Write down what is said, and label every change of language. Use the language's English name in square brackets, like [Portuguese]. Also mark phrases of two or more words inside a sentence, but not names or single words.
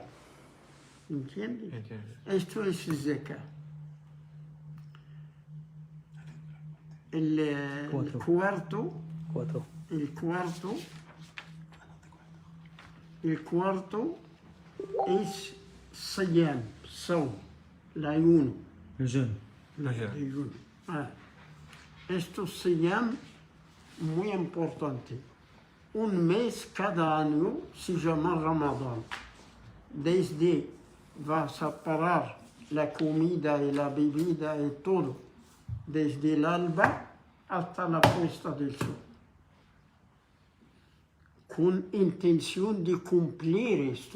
[Spanish] ¿Entiendes? Entiendo. Esto es zakat. El cuarto es [Arabic] صيام صوم العيون الجن. العيون. [Spanish] Esto صيام muy importante. Un mes cada año se llama Ramadán. Desde vas a parar la comida y la bebida y todo, desde el alba hasta la puesta del sol, con intención de cumplir esto.